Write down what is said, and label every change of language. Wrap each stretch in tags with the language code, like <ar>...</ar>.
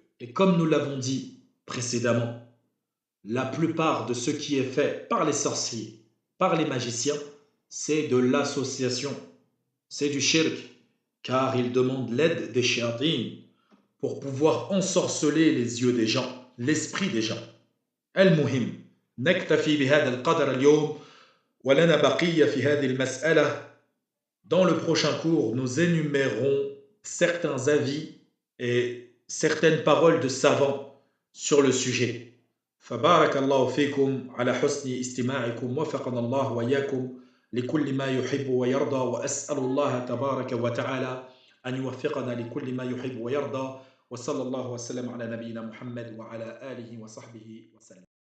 <fr>Et comme nous l'avons dit précédemment, la plupart de ce qui est fait par les sorciers, par les magiciens, c'est de l'association, c'est du shirk, car ils demandent l'aide des shayatin pour pouvoir ensorceler les yeux des gens, l'esprit des gens.</fr> <ar>المهم نكتفي بهذا القدر اليوم ولنا بقية في هذه المسألة.</ar> <fr>Dans le prochain cours, nous énumérons certains avis et certaines paroles de savants sur le sujet.</fr> <ar>فبارك الله فيكم على حسن استماعكم وفقنا الله وإياكم لكل ما يحب ويرضى وأسأل الله تبارك وتعالى أن يوفقنا لكل ما يحب ويرضى وصلى الله وسلم على نبينا محمد وعلى آله وصحبه وسلم</ar>